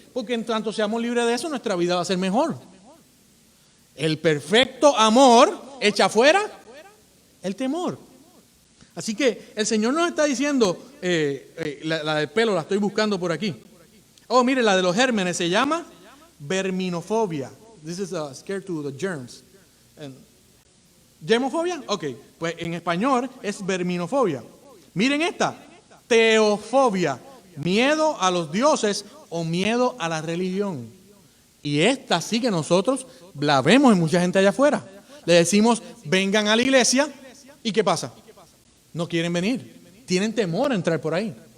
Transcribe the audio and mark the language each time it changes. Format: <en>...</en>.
<es>Porque en tanto seamos libres de eso, nuestra vida va a ser mejor. El perfecto amor echa fuera el temor. Así que el Señor nos está diciendo, la del pelo la estoy buscando por aquí. Oh, mire, la de los gérmenes se llama verminofobia.</es> <en>This is scared to the germs.</en> <es>¿Germofobia? Ok, pues en español es verminofobia. Miren esta, teofobia, miedo a los dioses o miedo a la religión. Y esta sí que nosotros la vemos en mucha gente allá afuera. Le decimos, vengan a la iglesia, ¿y qué pasa? No quieren venir, tienen temor a entrar por ahí.</es>